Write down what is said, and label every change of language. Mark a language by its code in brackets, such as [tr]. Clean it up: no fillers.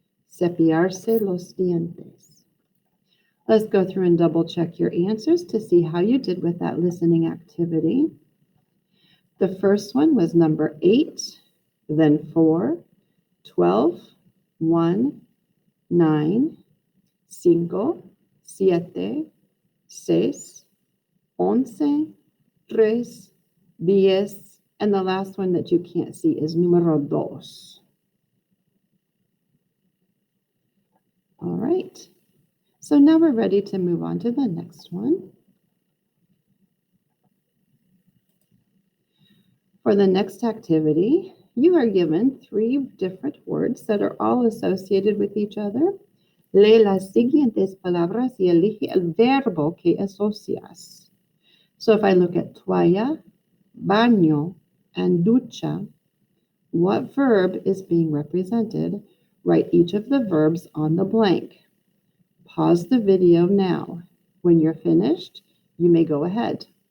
[es] Cepillarse los dientes. [en] Let's go through and double check your answers to see how you did with that listening activity. The first one was number 8, then 4, 12, 1, 9, 5, 7, 6, 11, 3, 10, and the last one that you can't see is número 2. All right, so now we're ready to move on to the next one. For the next activity, you are given 3 different words that are all associated with each other. [es] Lee las siguientes palabras y elige el verbo que asocias. [en] So if I look at toalla, baño, and ducha, what verb is being represented? Write each of the verbs on the blank. Pause the video now. When you're finished, you may go ahead.